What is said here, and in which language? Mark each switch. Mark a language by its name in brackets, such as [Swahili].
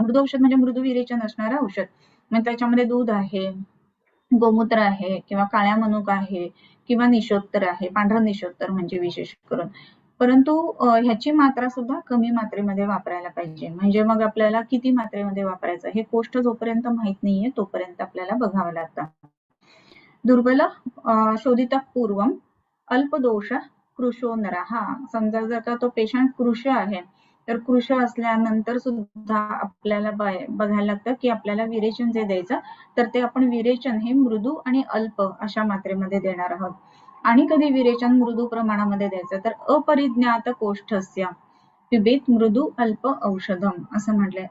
[Marathi] मृदू औषध म्हणजे मृदू विरेचन असणारं औषध मग त्याच्यामध्ये दूध आहे गोमूत्र आहे किंवा काळ्या मनुका आहे किंवा निशोत्तर आहे पांढरं निशोत्तर म्हणजे विशेष करून. परंतु ह्याची मात्रा सुद्धा कमी मात्रेमध्ये वापरायला पाहिजे. म्हणजे मग आपल्याला किती मात्रेमध्ये वापरायचं हे कोष्ठ जोपर्यंत माहित नाहीये तोपर्यंत आपल्याला बघावं लागतं. [Sanskrit] दुर्बल शोधित पूर्वम अल्पदोष कृशो नरः. [Marathi] समजा जर का तो पेशंट कृश आहे तर कृश असल्यानंतर सुद्धा आपल्याला बघायला लागतं की आपल्याला विरेचन जे द्यायचं तर ते आपण विरेचन हे मृदू आणि अल्प अशा मात्रेमध्ये देणार आहोत. आणि कधी विरेचन मृदू प्रमाणामध्ये द्यायचं तर [Sanskrit] अपरिज्ञात कोष्ठस्य पिबेत मृदू अल्प औषधम [Marathi] असं म्हटलंय.